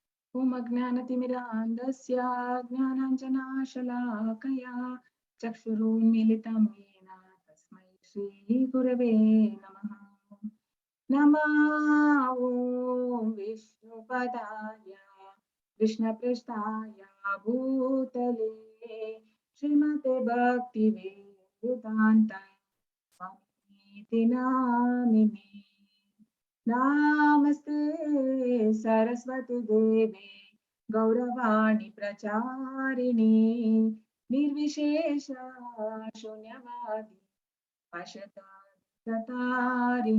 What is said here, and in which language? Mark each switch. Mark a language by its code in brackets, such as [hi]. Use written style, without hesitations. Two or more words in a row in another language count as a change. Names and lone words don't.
[sa] ಓಂ ಅಜ್ಞಾನತಿಮಿರಾಂಧಸ್ಯ ಜ್ಞಾನಾಂಜನಾಶಲಾಕಯಾ ಚಕ್ಷುರುನ್ಮಿಲಿತಂ ಯೇನ ತಸ್ಮೈ ಶ್ರೀ ಗುರವೇ ನಮಃ. ನಮಃ ಓಂ ವಿಷ್ಣುಪದಾಯ ಕೃಷ್ಣಪೃಷ್ಠಾಯ ಭೂತಲೇ ಶ್ರೀಮತೆ ಭಕ್ತಿ ವೇದಾಂತ ಸ್ವಾಮಿತಿ ನಾಮಿನೇ. ನಮಸ್ತೆ ಸರಸ್ವತಿ ದೇವಿ ಗೌರವಾಣಿ ಪ್ರಚಾರಿಣಿ ನಿರ್ವಿಶೇಷ ಶೂನ್ಯವಾದಿ ವಶತಾರಿಣಿ.